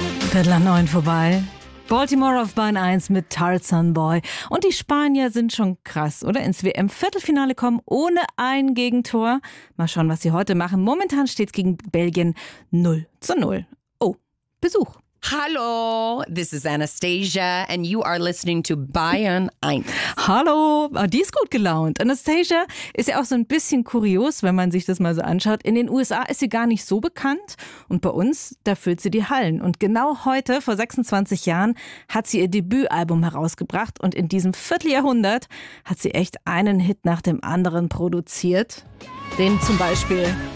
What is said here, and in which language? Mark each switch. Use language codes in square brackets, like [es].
[de] Viertel nach neun vorbei. Baltimore auf Bahn 1 mit Tarzan Boy. Und die Spanier sind schon krass, oder? Ins WM-Viertelfinale kommen ohne ein Gegentor. Mal schauen, was sie heute machen. Momentan steht es gegen Belgien 0-0. Oh, Besuch. [en] Hallo, this is Anastasia and you are listening to Bayern 1. [de] Hallo, die ist gut gelaunt. Anastasia ist ja auch so ein bisschen kurios, wenn man sich das mal so anschaut. In den USA ist sie gar nicht so bekannt und bei uns, da füllt sie die Hallen. Und genau heute, vor 26 Jahren, hat sie ihr Debütalbum herausgebracht und in diesem Vierteljahrhundert hat sie echt einen Hit nach dem anderen produziert. Den zum Beispiel...